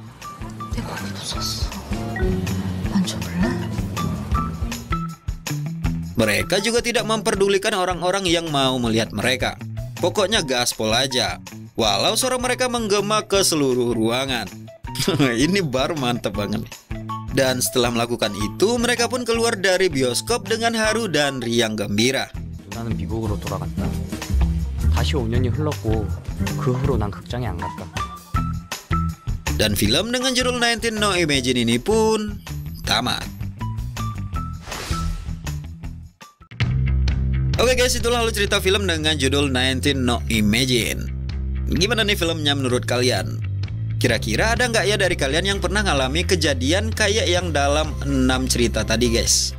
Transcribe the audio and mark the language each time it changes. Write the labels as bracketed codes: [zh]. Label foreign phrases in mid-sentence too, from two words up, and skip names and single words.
[id] Mereka juga tidak memperdulikan orang-orang yang mau melihat mereka. Pokoknya gaspol aja. Walau suara mereka menggema ke seluruh ruangan. Ini baru mantap banget. Dan setelah melakukan itu, mereka pun keluar dari bioskop dengan haru dan riang gembira. [ko] 누나는 미국으로 돌아갔다. 다시 5년이 흘렀고 그 후로 난 극장에 안 갔다. [id] Dan film dengan judul 19 No Imagine ini pun tamat. Oke guys, itulah alur cerita film dengan judul 19 No Imagine. Gimana nih filmnya menurut kalian? Kira-kira ada nggak ya dari kalian yang pernah ngalami kejadian kayak yang dalam 6 cerita tadi guys?